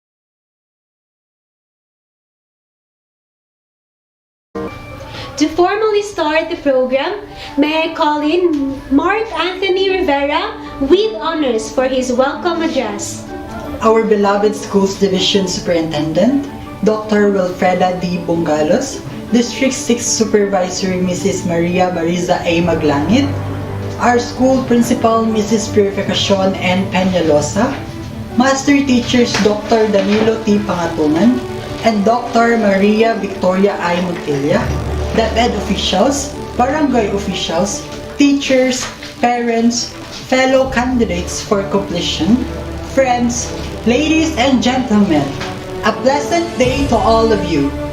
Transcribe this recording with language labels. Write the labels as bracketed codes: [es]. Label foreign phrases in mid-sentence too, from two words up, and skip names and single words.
[en] To formally start the program, may I call in Mark Anthony Rivera with honors for his welcome address. Our beloved Schools Division Superintendent, Dr. Wilfreda D. Bungalos, District 6 Supervisor Mrs. Maria Mariza A. Maglangit, our school principal Mrs. Purificacion N. Peñalosa, Master Teachers Dr. Danilo T. Pangatungan, and Dr. Maria Victoria I. Montilla, DepEd officials, barangay officials, teachers, parents, fellow candidates for completion, friends, ladies and gentlemen, a pleasant day to all of you.